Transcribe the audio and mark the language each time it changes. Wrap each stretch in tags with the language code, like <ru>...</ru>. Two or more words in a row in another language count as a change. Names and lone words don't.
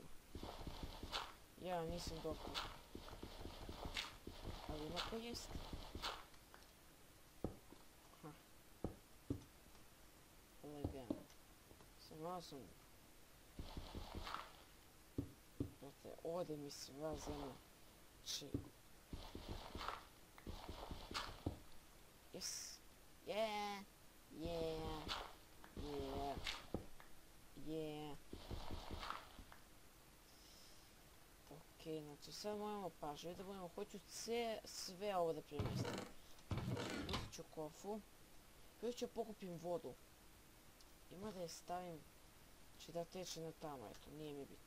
<bs>Ja nisam doktor. Ali ima ko jest. Lagano. Malo sam... Znate, ode mi sva zemlja. Znači...</bs> <en>Yes. Yeah. Yeah. Yeah.</en> <bs>je. Ok, znači sad moramo pažljivo da budemo, hoću sve ovo da premjestim. Uzet ću kofu, prvo ću pokupim vodu. Ima da je stavim, znači da teče na tamo, eto, nije mi bitno.</bs>